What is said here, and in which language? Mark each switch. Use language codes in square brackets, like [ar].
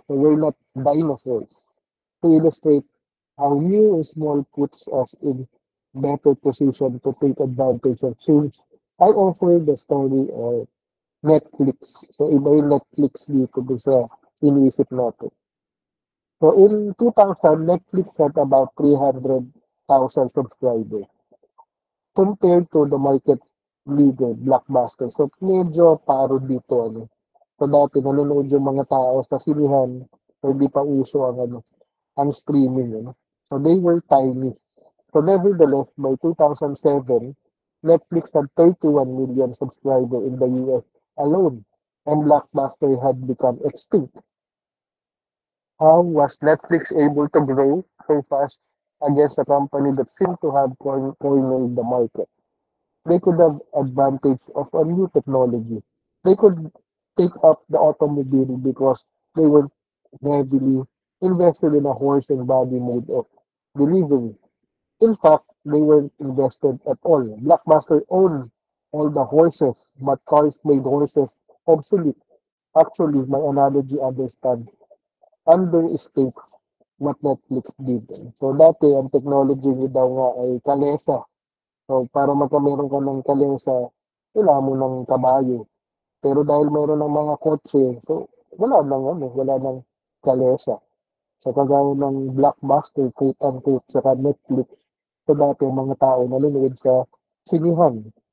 [en] So we're not dinosaurs. To illustrate how new and small puts us in better position to take advantage of change, I offer the story of Netflix. [tl] So iba yung Netflix dito doon sa iniisip natin. [en] So in 2000, Netflix had about 300,000 subscribers compared to the market leader, Blockbuster. [tl] So medyo paro dito ano. So dati nanonood yung mga tao sa sinihan, so hindi pa uso ang streaming. [en] Ano. So they were tiny. So nevertheless, by 2007, Netflix had 31 million subscribers in the US alone, and Blockbuster had become extinct. How was Netflix able to grow so fast against a company that seemed to have cornered the market? They could have advantage of a new technology. They could take up the automobile because they were heavily invested in a horse and buggy mode of delivery. In fact, they weren't invested at all. Blockbuster owned all the horses, but cars made horses obsolete. Actually, my analogy understands understates what Netflix did. [tl] So dati, ang technology niya daw nga ay kalesa. So para magkameron ka ng kalesa, kailangan mo ng kabayo. Pero dahil meron ng mga kotse, so wala nang kalesa. So kagaya ng Blockbuster, [en] quote unquote, [tl] saka Netflix, so dati ang mga tao nanonood sa sinihan.